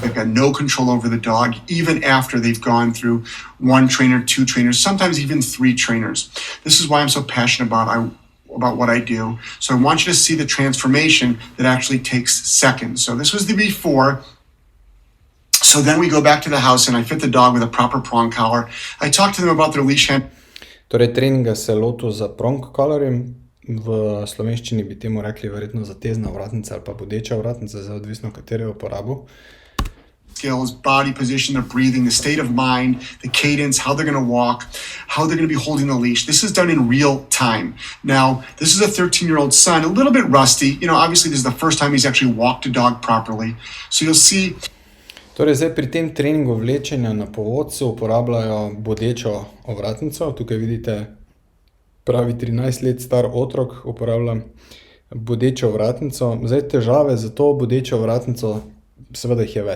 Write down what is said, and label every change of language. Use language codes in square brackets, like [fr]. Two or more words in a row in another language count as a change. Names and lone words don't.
[en] They've got no control over the dog, even after they've gone through 1 trainer, 2 trainers, sometimes even 3 trainers. This is why I'm so passionate about what I do. So I want you to see the transformation that actually takes seconds. So this was the before. So then we go back to the house and I fit the dog with a proper prong collar. I talk to them about their leash hand. [sl] Torej, treninga se lotil za [en] prong collarjem. [sl] V slovenščini bi temu rekli verjetno zatezna vratnica ali pa bodeča vratnica, za odvisno katero uporabo. [en] Skills, body position, their breathing, the state of mind, the cadence, how they're going to walk, how they're going to be holding the leash. This is done in real time. Now, this is a 13-year-old son, a little bit rusty. You know, obviously this is the first time he's actually walked a dog properly. So you'll see... [sl] Torej, zdaj pri tem treningu vlečenja na povodcu uporabljajo bodečo ovratnico. Tukaj vidite pravi 13 let star otrok uporablja bodečo ovratnico. Zdaj težave za to bodečo ovratnico, seveda jih je več.